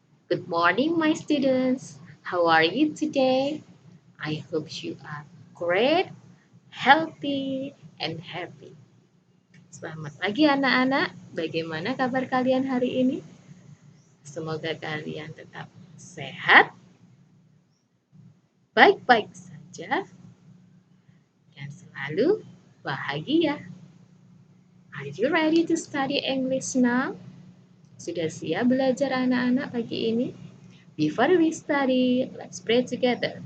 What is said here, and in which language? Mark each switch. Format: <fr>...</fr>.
<en>Good morning my students. How are you today? I hope you are great, healthy, and happy.</en> <id>Selamat pagi anak-anak. Bagaimana kabar kalian hari ini? Semoga kalian tetap sehat, baik-baik saja, dan selalu bahagia.</id> <en>Are you ready to study English now?</en> <id>Sudah siap belajar anak-anak pagi ini?</id> <en>Before we study, let's pray together.</en>